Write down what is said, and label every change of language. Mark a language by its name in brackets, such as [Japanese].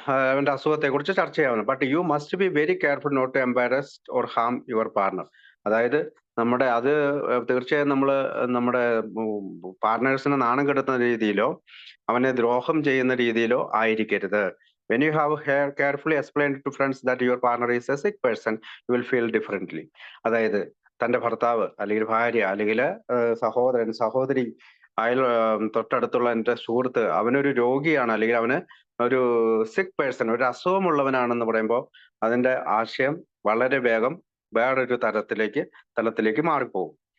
[Malayalam] അവന്റെ അസുഖത്തെ കുറിച്ച് ചർച്ച ചെയ്യാവുന്ന. [English] But you must be very careful not to embarrass or harm your partner. [Malayalam] അതായത് അത് തീർച്ചയായും നമ്മുടെ പാർട്ട്നേഴ്സിനെ നാണം കെടുത്തുന്ന രീതിയിലോ അവനെ ദ്രോഹം ചെയ്യുന്ന രീതിയിലോ ആയിരിക്കരുത്. [English] When you have carefully explained to friends that your partner is a sick person, you will feel differently. [Malayalam] അതായത് തന്റെ ഭർത്താവ് അല്ലെങ്കിൽ ഭാര്യ അല്ലെങ്കിൽ സഹോദരൻ സഹോദരി തൊട്ടടുത്തുള്ള എൻ്റെ സുഹൃത്ത് അവനൊരു രോഗിയാണ് അല്ലെങ്കിൽ അവന് ഒരു [English] sick person [Malayalam] ഒരു അസുഖമുള്ളവനാണെന്ന് പറയുമ്പോൾ അതിന്റെ ആശയം വളരെ വേഗം വേറൊരു തലത്തിലേക്ക് മാറിപ്പോകും.